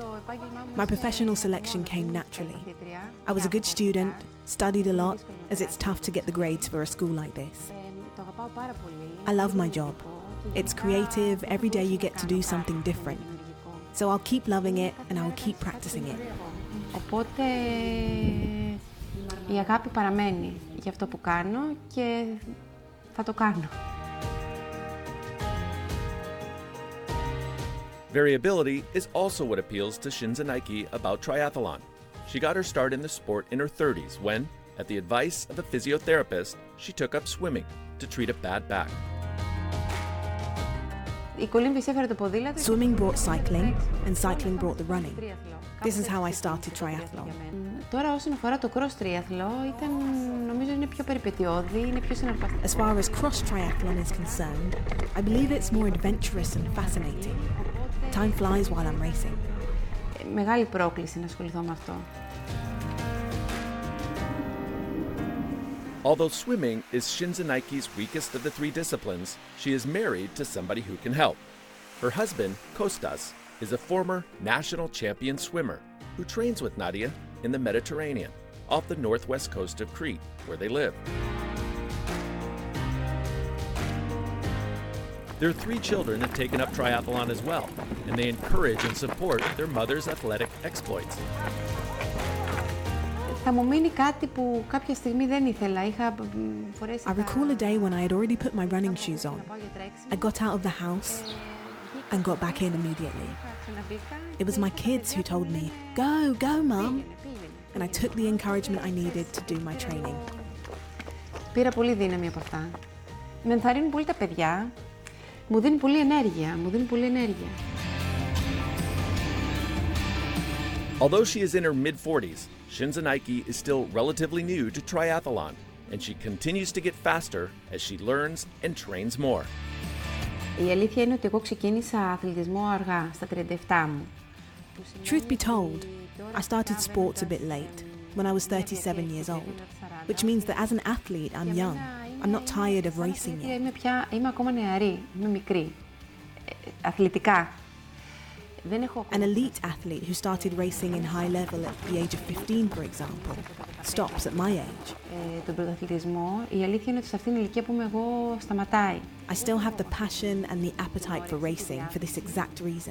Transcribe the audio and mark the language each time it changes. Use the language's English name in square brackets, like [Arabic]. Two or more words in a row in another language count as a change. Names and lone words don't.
[English] My professional selection came naturally. I was a good student, studied a lot, as it's tough to get the grades for a school like this. I love my job. It's creative, every day you get to do something different. So I'll keep loving it and I'll keep practicing it. [Greek] Οπότε η αγάπη παραμένει για αυτό που κάνω και θα το κάνω. [English] Variability is also what appeals to Sintzanaki about triathlon. She got her start in the sport in her 30s when, at the advice of a physiotherapist, she took up swimming to treat a bad back. Swimming brought cycling, and cycling brought the running. This is how I started triathlon. [Greek] Τώρα όσον αφορά το [English] cross triathlon, [Greek] νομίζω είναι πιο περιπετειώδη, είναι πιο συναρπαστικό. [English] As far as cross triathlon is concerned, I believe it's more adventurous and fascinating. Time flies while I'm racing. [Greek] Μεγάλη πρόκληση να ασχοληθώ με αυτό. [English] Although swimming is Sintzanaki's weakest of the three disciplines, she is married to somebody who can help. Her husband, Kostas, is a former national champion swimmer who trains with Nadia in the Mediterranean, off the northwest coast of Crete, where they live. Their three children have taken up triathlon as well, and they encourage and support their mother's athletic exploits. [Greek] Θα μου μείνει κάτι που κάποια στιγμή δεν ήθελα. Είχα φορέσει. [English] I recall a day when I had already put my running shoes on. I got out of the house and got back in immediately. It was my kids who told me, "Go, go, Mum." And I took the encouragement I needed to do my training. [Greek] Πήρα πολύ δύναμη από αυτά. Με ενθαρρύνουν πολύ τα παιδιά. Μου δίνει πολύ ενέργεια. [English] Although she is in her mid-40s, Sintzanaki is still relatively new to triathlon, and she continues to get faster as she learns and trains more. [Greek] Η αλήθεια είναι ότι εγώ ξεκίνησα αθλητισμό αργά, στα 37 μου. [English] Truth be told, I started sports a bit late, when I was 37 years old, which means that as an athlete, I'm young. I'm not tired of racing yet. [Greek] Είμαι ακόμα νεαρή, είμαι μικρή. Αθλητικά. [English] An elite athlete who started racing in high level at the age of 15, for example, stops at my age. [Greek] Τον πρωταθλητισμό, η αλήθεια είναι ότι σε αυτήν την ηλικία που είμαι εγώ σταματάει. [English] I still have the passion and the appetite for racing for this exact reason.